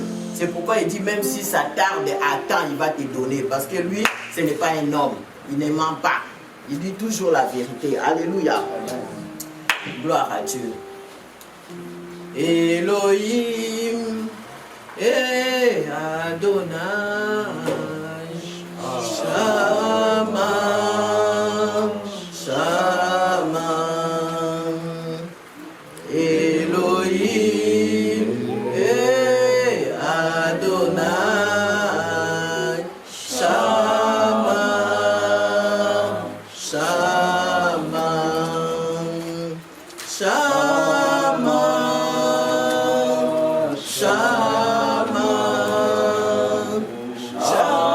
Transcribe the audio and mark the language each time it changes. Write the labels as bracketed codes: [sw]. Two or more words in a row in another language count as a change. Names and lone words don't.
[fr] C'est pourquoi il dit même si ça tarde, attends, il va te donner. Parce que lui, ce n'est pas un homme. Il ne ment pas. Il dit toujours la vérité. Alléluia. Gloire à Dieu. Elohim et Adonai [he] שמה שמה Elohim et Adonai שמה שמה שמה שמה